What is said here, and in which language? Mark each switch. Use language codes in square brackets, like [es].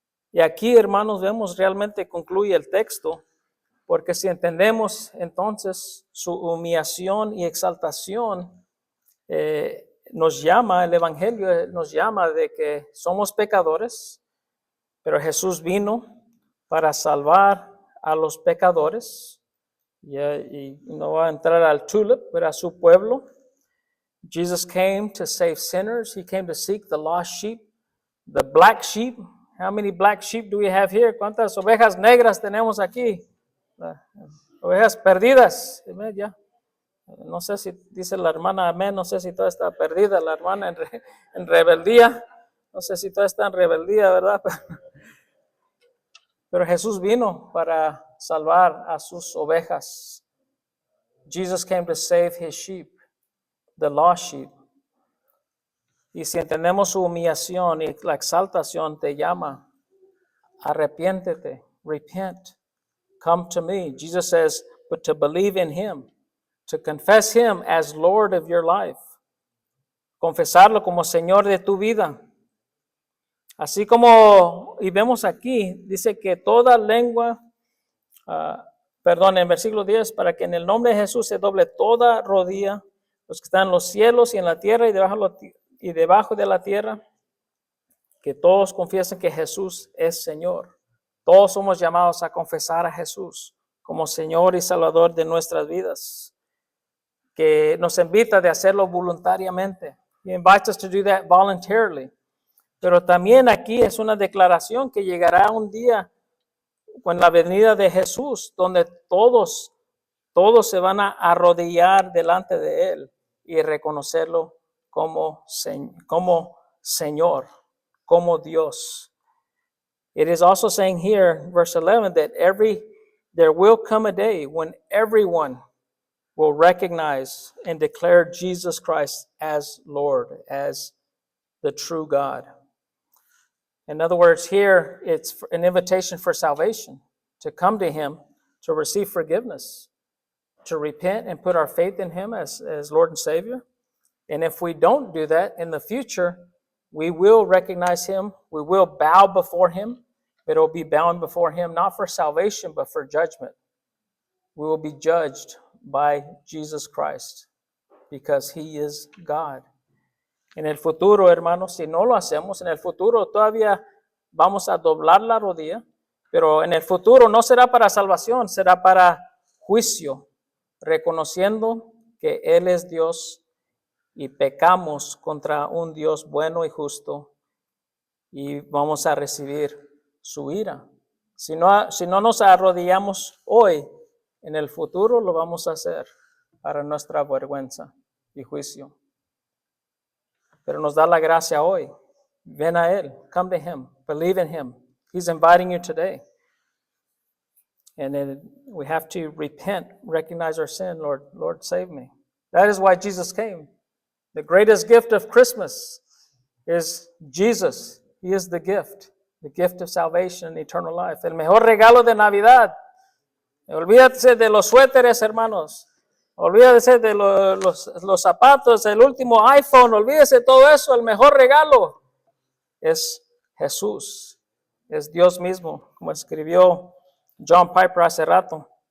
[es] Y aquí, hermanos, vemos realmente concluye el texto, porque si entendemos entonces su humillación y exaltación, el Evangelio nos llama de que somos pecadores, pero Jesús vino para salvar a los pecadores, y no va a entrar al tulip, pero a su pueblo. [en] Jesus came to save sinners. He came to seek the lost sheep, the black sheep. How many black sheep do we have here? [es] ¿Cuántas ovejas negras tenemos aquí? Ovejas perdidas. Ya. No sé si dice la hermana amén, no sé si toda está perdida, la hermana en rebeldía. No sé si toda está en rebeldía, ¿verdad? Pero Jesús vino para salvar a sus ovejas. [en] Jesus came to save his sheep. The lost sheep. [es] Y si entendemos su humillación y la exaltación, te llama, arrepiéntete, [en] repent, come to me. Jesus says, but to believe in him, to confess him as Lord of your life, [es] confesarlo como Señor de tu vida. Así como, y vemos aquí, dice que toda lengua, en versículo 10, para que en el nombre de Jesús se doble toda rodilla, los que están en los cielos y en la tierra y debajo de la tierra, que todos confiesen que Jesús es Señor. Todos somos llamados a confesar a Jesús como Señor y Salvador de nuestras vidas, que nos invita de hacerlo voluntariamente. [en] He invites us to do that voluntarily. [es] Pero también aquí es una declaración que llegará un día con la venida de Jesús, donde todos se van a arrodillar delante de Él y reconocerlo como Señor, como Dios. [en] It is also saying here, verse 11, that there will come a day when everyone will recognize and declare Jesus Christ as Lord, as the true God. In other words, here it's an invitation for salvation, to come to him, to receive forgiveness, to repent and put our faith in him as Lord and Savior. And if we don't do that in the future, we will recognize him, we will bow before him, but it will be bowing before him not for salvation, but for judgment. We will be judged by Jesus Christ because he is God. [es] En el futuro, hermanos, si no lo hacemos, en el futuro todavía vamos a doblar la rodilla, pero en el futuro no será para salvación, será para juicio, reconociendo que Él es Dios y pecamos contra un Dios bueno y justo y vamos a recibir su ira. Si no nos arrodillamos hoy, en el futuro lo vamos a hacer para nuestra vergüenza y juicio. Pero nos da la gracia hoy. Ven a Él, [en] come to Him, believe in Him, He's inviting you today. And then we have to repent, recognize our sin. Lord, save me. That is why Jesus came. The greatest gift of Christmas is Jesus. He is the gift of salvation and eternal life. [es] El mejor regalo de Navidad. Olvídate de los suéteres, hermanos. Olvídese de los zapatos, el último iPhone. Olvídese de todo eso. El mejor regalo es Jesús. Es Dios mismo, como escribió John Piper hace rato.